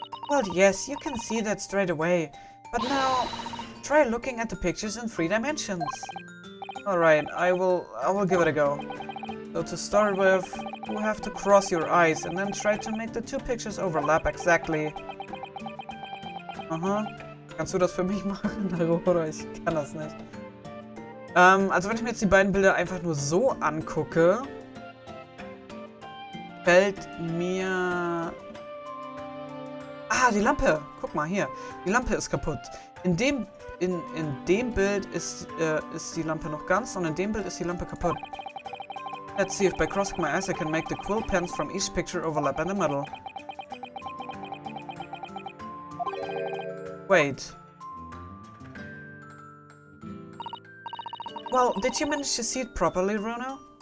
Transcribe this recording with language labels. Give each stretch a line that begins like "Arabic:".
English: Well, yes, you can see that straight away. But now, try looking at the pictures in 3 dimensions. Alright, I will give it a go. So to start with, you have to cross your eyes and then try to make the two pictures overlap exactly. Aha.
German: Kannst du das für mich machen, Naruhodo? Ich kann das nicht. Also wenn ich mir jetzt die beiden Bilder einfach nur so angucke, fällt mir... Ah, die Lampe! Guck mal, hier. Die Lampe ist kaputt. In dem Bild ist die Lampe noch ganz und in dem Bild ist die Lampe kaputt.
English: Let's see if by crossing my eyes I can make the quill pens from each picture overlap in the middle. Wait. Well, did you manage to see it properly, Runo?